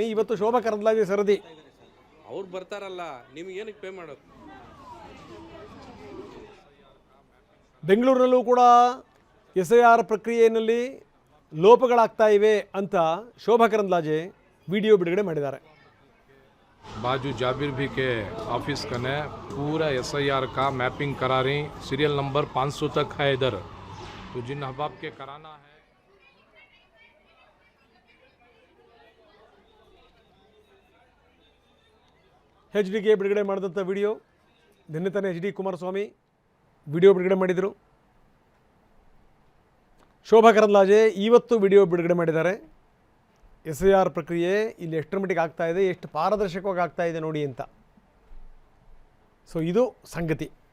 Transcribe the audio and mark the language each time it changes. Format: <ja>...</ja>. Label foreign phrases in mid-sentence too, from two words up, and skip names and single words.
<kn>ಇವತ್ತು ಶೋಭಾ ಕರಂದ್ಲಾಜೆ ಸರದಿ. ಅವ್ರು ಬರ್ತಾರಲ್ಲ, ನಿಮ್ಗೆ ಏನಕ್ಕೆ ಪೇ ಮಾಡೋದು? ಬೆಂಗಳೂರಿನಲ್ಲೂ ಕೂಡ SIR ಪ್ರಕ್ರಿಯೆಯಲ್ಲಿ ಲೋಪಗಳಾಗ್ತಾ ಇವೆ ಅಂತ ಶೋಭಾ ಕರಂದ್ಲಾಜೆ ವಿಡಿಯೋ ಬಿಡುಗಡೆ ಮಾಡಿದ್ದಾರೆ.</kn> <ur>باجو جابر بھی کے آفس کنے پورا SIR کا میپنگ کرا رہی,</ur> <en>serial number</en> <ur>500 تک ہے ادھر، تو جن احباب کے کرانا ہے.</ur> <kn>HD ಬಿಡುಗಡೆ ಮಾಡಿದಂಥ ವಿಡಿಯೋ ನಿನ್ನೆ ತಾನೇ HD ಕುಮಾರಸ್ವಾಮಿ ವಿಡಿಯೋ ಬಿಡುಗಡೆ ಮಾಡಿದರು. ಶೋಭಾ ಕರಂದ್ಲಾಜೆ ಇವತ್ತು ವಿಡಿಯೋ ಬಿಡುಗಡೆ ಮಾಡಿದ್ದಾರೆ. SIR ಪ್ರಕ್ರಿಯೆ ಇಲ್ಲಿ ಎಷ್ಟರ ಮಟ್ಟಿಗೆ ಆಗ್ತಾ ಇದೆ, ಎಷ್ಟು ಪಾರದರ್ಶಕವಾಗಿ ಆಗ್ತಾ ಇದೆ ನೋಡಿ ಅಂತ. ಸೊ ಇದು ಸಂಗತಿ.</kn>